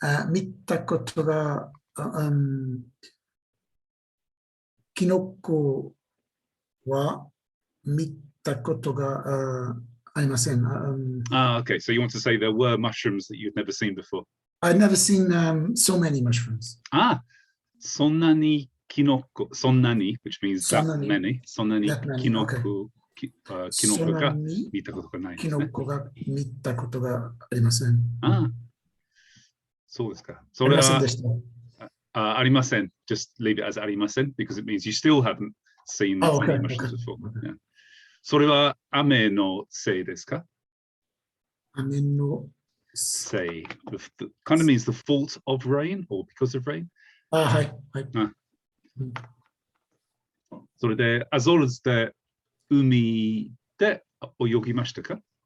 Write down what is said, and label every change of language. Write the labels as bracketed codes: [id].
[ja] 見たことが、キノコは見たことがありません。 [en] Okay. So you want to say there were mushrooms that you'd never seen before? I'd never seen so many mushrooms. [ja] そんなにキノコ、そんなに [en] which means that many. [ja] そんなにキノコ、キノコが見たことがないですね。キノコが見たことがありません。そうですか。それはありません。 [en] Just leave it as ありません because it mean you still haven't seen that many mushrooms before. [ja] それは雨のせいですか？雨のせい。 [en] Kind of means the fault of rain or because of rain. [ja] はい。それで、アゾールズで海で泳ぎましたか？